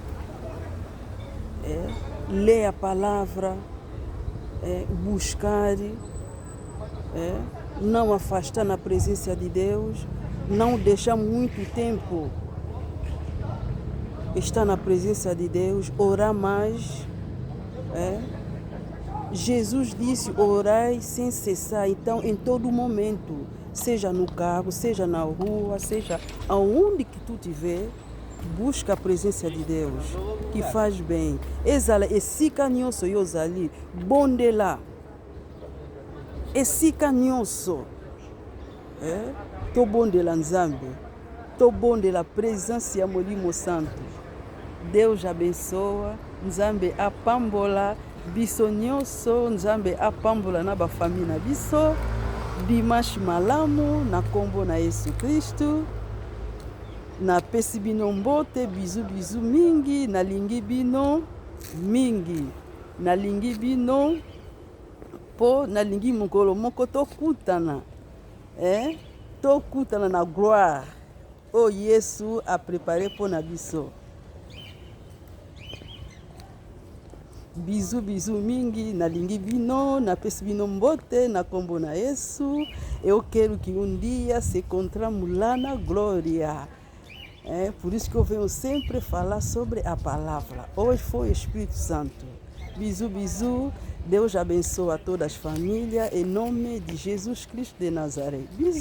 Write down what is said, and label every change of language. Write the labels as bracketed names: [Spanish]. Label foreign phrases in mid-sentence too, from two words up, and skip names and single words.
[Portuguese] Ler a palavra, buscar, não afastar na presença de Deus, não deixar muito tempo estar na presença de Deus, orar mais. Jesus disse, orai sem cessar. Então, em todo momento, seja no carro, seja na rua, seja aonde que tu estiver, busca a presença de Deus, que faz bem. [Lingala] Ezala esika nyonso yozali, bondela. Esika nyonso, tobondela Nzambe, tobondela [Portuguese] a presença [Lingala] ya Molimo Santo. [Portuguese] Deus abençoa, [Lingala] Nzambe apambola biso nyonso, Nzambe apambola na bafamille na biso. Dimanche malamu na kombo na Yesu Kristu. Napesi bino mbote, bizu bizu mingi, nalingi bino mingi. Nalingi bino po nalingi mokolo moko tokutana. Tokutana na gloire. O Yesu [French] a préparé pour [Lingala] na biso. Bizu bizu mingi, nalingi bino, napesi bino mbote na kombo na Yesu. [Portuguese] Eu quero que um dia se encontramos lá na glória. Por isso que eu venho sempre falar sobre a palavra. Hoje foi o Espírito Santo. [Lingala] Bizu bizu. [Portuguese] Deus abençoe a todas as famílias, em nome de Jesus Cristo de Nazaré.